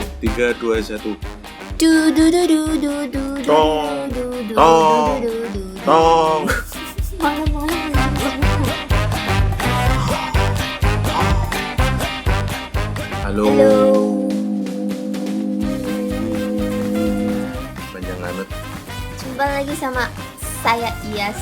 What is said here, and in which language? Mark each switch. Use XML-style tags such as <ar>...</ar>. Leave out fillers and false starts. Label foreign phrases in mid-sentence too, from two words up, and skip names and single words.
<id>3, 2, 1. Du du du du du du du Tong, du du tong, du du du. Tong. Malam-malam. Halo. Halo. Panjang amat. Jumpa lagi sama saya Iyas</id>